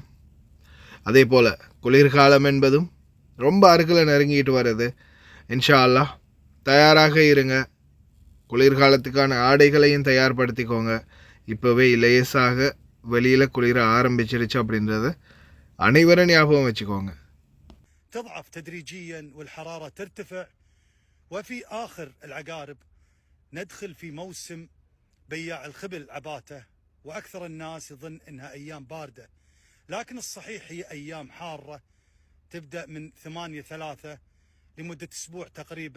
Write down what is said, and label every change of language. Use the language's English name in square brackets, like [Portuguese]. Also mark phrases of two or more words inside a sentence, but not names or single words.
[Tamil] அதே போல் குளிர்காலம் என்பதும் ரொம்ப அருகில் நெருங்கிட்டு வருது. [Arabic] إن شاء الله [Tamil] தயாராக இருங்க. குளிர்காலத்துக்கான ஆடைகளையும் தயார்படுத்திக்கோங்க. இப்போவே லேசாக வெளியில் குளிர ஆரம்பிச்சிருச்சு அப்படின்றத அனைவரும் ஞாபகம் வச்சுக்கோங்க. [Arabic] تضعف تدريجيا والحرارة ترتفع وفي آخر العقارب ندخل في موسم بياع الخبل عباته وأكثر الناس يظن إنها أيام باردة لكن الصحيح هي أيام حارة تبدأ من 8/3 لمدة أسبوع تقريبا.